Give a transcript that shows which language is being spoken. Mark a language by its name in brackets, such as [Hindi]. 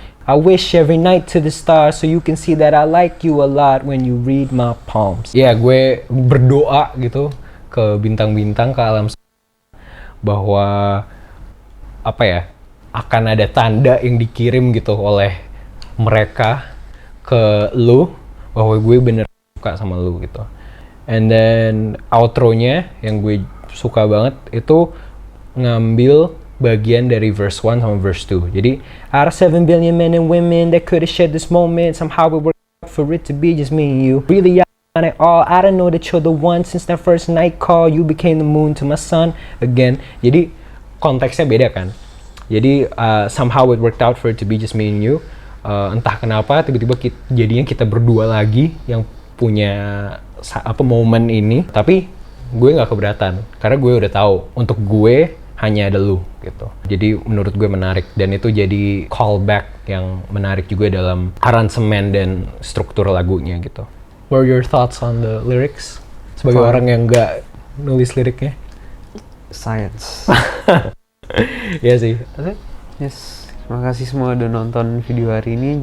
[English] I wish every night to the stars so you can see that I like you a lot when you read my palms. [Indonesian] Ya gue berdoa gitu ke bintang-bintang, ke alam bahwa apa ya, akan ada tanda yang dikirim gitu oleh mereka ke lu bahwa gue bener suka sama lu gitu. [English] And then [Indonesian] outro-nya yang gue suka banget itu ngambil bagian dari verse 1 sama verse 2. Jadi [English] out of 7 billion men and women that could have shared this moment, somehow it worked out for it to be just me and you. Really at all, I don't know that you're the one. Since that first night call, you became the moon to my sun again. [Indonesian] Jadi konteksnya beda kan. Jadi [English] somehow it worked out for it to be just me and you. [Indonesian] Entah kenapa tiba-tiba jadinya kita berdua lagi yang punya momen ini. Tapi gue nggak keberatan karena gue udah tahu untuk gue hanya ada lu gitu. Jadi menurut gue menarik, dan itu jadi callback yang menarik juga dalam aransemen dan struktur lagunya gitu. [English] What are your thoughts on the lyrics? [Indonesian] Sebagai orang yang nggak nulis liriknya. [English] Science. [Indonesian] Iya sih. [English] Yes. [Indonesian] Terima kasih semua udah nonton video hari ini.